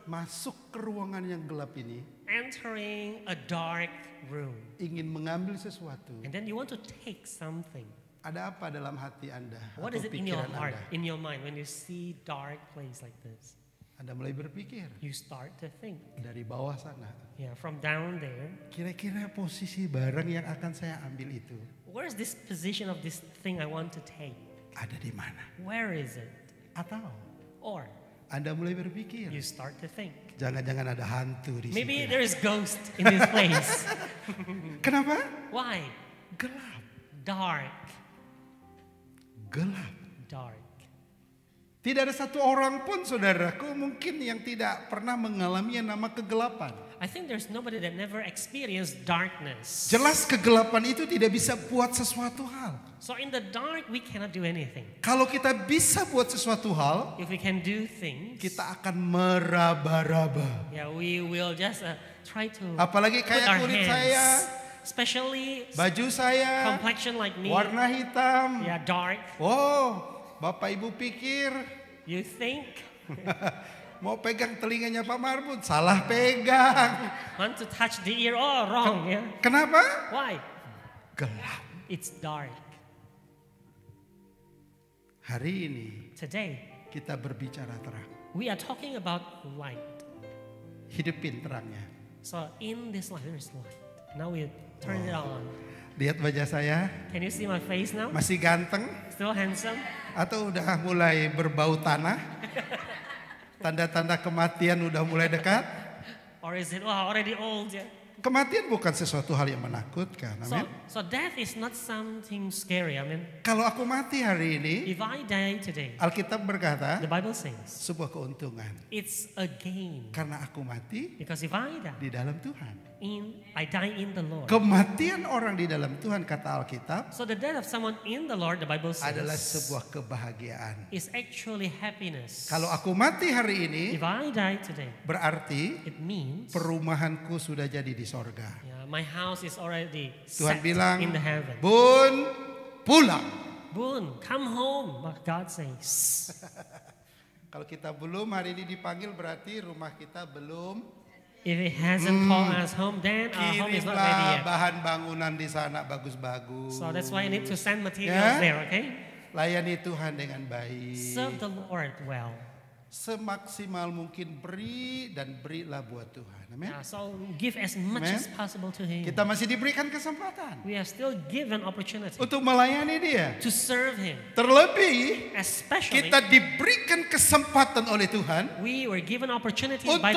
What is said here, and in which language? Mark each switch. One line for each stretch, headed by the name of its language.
Indonesian: masuk ke ruangan yang gelap ini,
English: entering a dark room.
Indonesian: ingin mengambil sesuatu.
English: And then you want to take something.
Indonesian: Ada apa dalam hati Anda
English: What
Indonesian: atau
English: is it in your
Indonesian: pikiran
English: heart,
Indonesian: Anda?
English: in your mind when you see dark place like this?
Indonesian: Anda mulai berpikir
English: You start to think.
Indonesian: dari bawah sana.
English: Yeah, from down there.
Indonesian: Kira-kira posisi barang yang akan saya ambil itu
English: Where's this position of this thing I want to take?
Indonesian: ada di mana?
English: Where is it?
Indonesian: Atau
English: Or
Indonesian: Anda mulai berpikir,
English: you start to think.
Indonesian: jangan-jangan ada hantu di
English: Maybe
Indonesian: situ.
English: there is ghost in this place.
Indonesian: Kenapa?
English: Why?
Indonesian: Gelap.
English: Dark.
Indonesian: Gelap.
English: Dark.
Indonesian: Tidak ada satu orang pun saudaraku mungkin yang tidak pernah mengalami yang nama kegelapan.
English: I think there's nobody that never experienced darkness.
Indonesian: Jelas kegelapan itu tidak bisa buat sesuatu hal.
English: So in the dark we cannot do anything.
Indonesian: Kalau kita bisa buat sesuatu hal,
English: If we can do things,
Indonesian: kita akan meraba-raba.
English: yeah, we will just try to
Indonesian: Apalagi
English: put
Indonesian: kayak
English: our
Indonesian: kulit
English: hands,
Indonesian: saya,
English: especially
Indonesian: baju saya,
English: complexion like me,
Indonesian: warna hitam.
English: yeah, dark.
Indonesian: Oh, Bapak Ibu pikir
English: You think
Indonesian: mau pegang telinganya Pak Marbun, salah pegang.
English: want to touch the ear? Oh, wrong. Yeah.
Indonesian: Kenapa?
English: Why?
Indonesian: Gelap.
English: It's dark.
Indonesian: Hari ini
English: Today
Indonesian: kita berbicara terang.
English: we are talking about light.
Indonesian: Hidupin terangnya.
English: So in this light there is light. Now we turn it on.
Indonesian: Lihat wajah saya,
English: Can you see my face now?
Indonesian: masih ganteng
English: Still handsome?
Indonesian: atau udah mulai berbau tanah? Tanda-tanda kematian udah mulai dekat?
English: Or is it already old? Yeah.
Indonesian: Kematian bukan sesuatu hal yang menakutkan. Amin.
English: So death is not something scary. I mean,
Indonesian: Kalau aku mati hari ini,
English: if I die today,
Indonesian: Alkitab berkata
English: the Bible says
Indonesian: sebuah keuntungan.
English: it's a gain.
Indonesian: Karena aku mati
English: Because if I die
Indonesian: di dalam Tuhan.
English: I die in the Lord.
Indonesian: Kematian orang di dalam Tuhan kata Alkitab
English: So the death of someone in the Lord, the Bible
Indonesian: adalah
English: says,
Indonesian: sebuah kebahagiaan.
English: is actually happiness.
Indonesian: Kalau aku mati hari ini,
English: If I die today,
Indonesian: berarti
English: it means
Indonesian: perumahanku sudah jadi di sorga.
English: yeah, my house is already
Indonesian: Tuhan
English: set
Indonesian: bilang,
English: in the heaven.
Indonesian: Bun, pulang.
English: Boon, come home, what God says.
Indonesian: Kalau kita belum hari ini dipanggil berarti rumah kita belum.
English: If it hasn't called us home, then our home is not ready
Indonesian: Kirimlah
English: yet.
Indonesian: bahan bangunan di sana bagus-bagus.
English: So that's why I need to send materials Yeah. there, okay?
Indonesian: Layani Tuhan dengan baik.
English: Serve the Lord well.
Indonesian: Semaksimal mungkin beri dan berilah buat Tuhan. Amin.
English: So give as much Amen. as possible to Him.
Indonesian: Kita masih diberikan kesempatan
English: We are still given opportunity
Indonesian: untuk melayani Dia.
English: to serve Him.
Indonesian: Terlebih
English: Especially,
Indonesian: kita diberikan kesempatan oleh Tuhan
English: we were given opportunities by